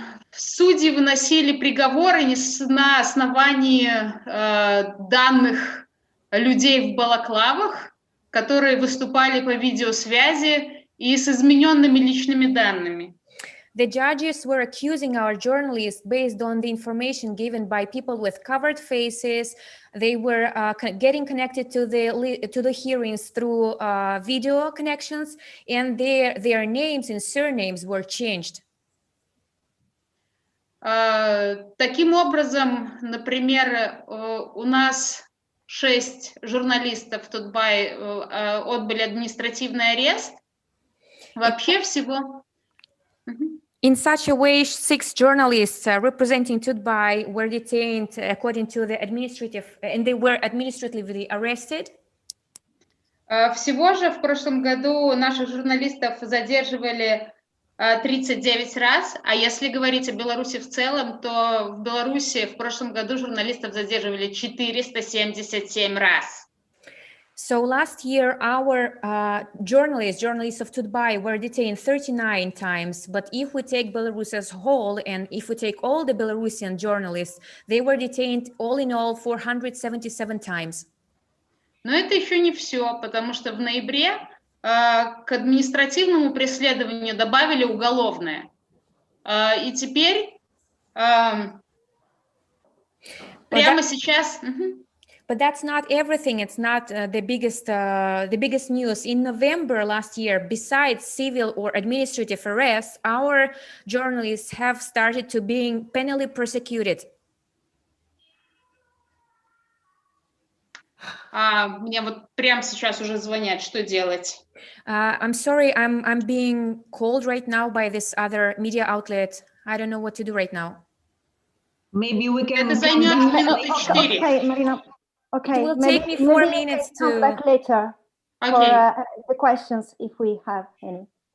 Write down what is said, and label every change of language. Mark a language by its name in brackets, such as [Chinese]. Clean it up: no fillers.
[Russian] Судьи выносили приговоры на основании данных людей в балаклавах, которые выступали по видеосвязи и с измененными личными данными. [English] The judges were accusing our journalists based on the information given by people with covered faces. They were getting connected to the hearings through video connections, and their names and surnames were changed. [Russian] Таким образом, например, у нас 6 журналистов TUT.BY отбыли административный арест. Вообще всего... [English] In such a way, 6 journalists representing TUT.BY were detained according to the administrative, and they were administratively arrested. [Russian] Всего же в прошлом году наших журналистов задерживали 39 раз, а если говорить о Беларуси в целом, то в Беларуси в прошлом году журналистов задерживали 477 раз. [English] So last year, our journalists of TUT.BY were detained 39 times. But if we take Belarus as a whole, and if we take all the Belarusian journalists, they were detained all in all 477 times. [Russian] Но это еще не все, потому что в ноябре к административному преследованию добавили уголовное. И теперь прямо сейчас... [English] But that's not everything. It's not the biggest news. In November last year, besides civil or administrative arrests, our journalists have started to being penally persecuted. [Russian] Мне вот прямо сейчас уже звонят, что делать? [English] I'm sorry, I'm being called right now by this other media outlet. I don't know what to do right now. Maybe we can... [Russian] Это займет минуты 4. [English] Okay, Marina. Okay, It will take me 4 minutes to... come back later for the questions if we have any.